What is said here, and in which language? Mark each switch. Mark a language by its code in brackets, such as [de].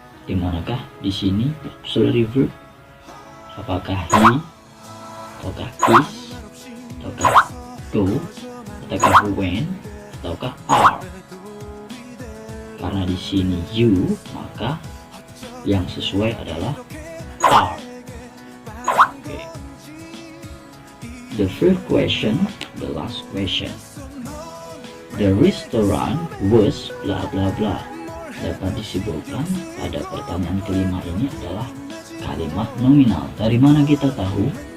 [id] Di manakah di sini auxiliary verb? Apakah he, ataukah is, ataukah go, ataukah when, ataukah are? Karena di sini you, maka yang sesuai adalah are. Okay. [en] The third question, the last question. The restaurant was bla bla bla. [id] Dapat disimpulkan pada pertanyaan kelima ini adalah kalimat nominal. Dari mana kita tahu?